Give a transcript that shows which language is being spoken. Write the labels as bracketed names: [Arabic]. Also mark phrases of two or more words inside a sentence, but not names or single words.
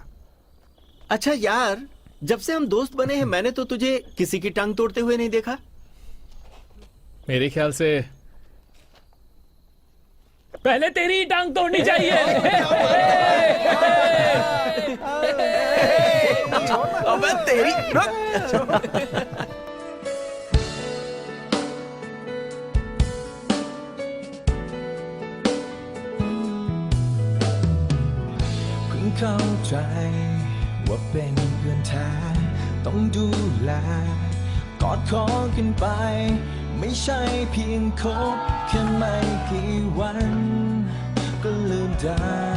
[Hindi] अच्छा यार, जब से हम दोस्त बने हैं मैंने तो तुझे किसी की टांग तोड़ते हुए नहीं देखा। मेरे ख्याल से पहले तेरी ही टांग तोड़नी चाहिए। अबे तेरी [Thai] เพิ่งเข้าใจว่าเป็นเพื่อนแท้ต้องดูแลกอดคอกันไปไม่ใช่เพียงคบแค่ไม่กี่วันก็ลืมได้